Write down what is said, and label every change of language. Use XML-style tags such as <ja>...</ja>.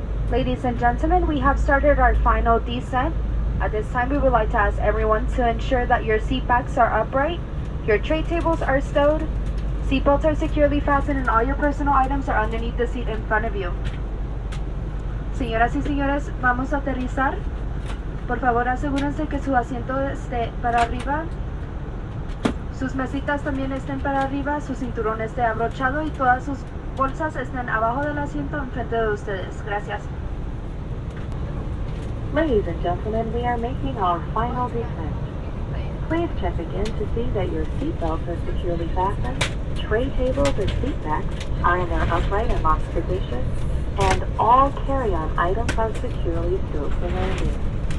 <en>Ladies and gentlemen, we have started our final descent. At this time, we would like to ask everyone to ensure that your seat backs are upright, your tray tables are stowed, seatbelts are securely fastened, and all your personal items are underneath the seat in front of you.</en> <es>Señoras y señores, vamos a aterrizar. Por favor, asegúrense que su asiento esté para arriba, sus mesitas también estén para arriba, su cinturón esté abrochado y todas sus bolsas estén abajo del asiento enfrente de ustedes. Gracias.</es> <en>Ladies and gentlemen, we are making our final descent. Please check again to see that your seatbelts are securely fastened, tray tables and seat backs are in their upright and locked position, and all carry-on items are securely stowed for landing.</en>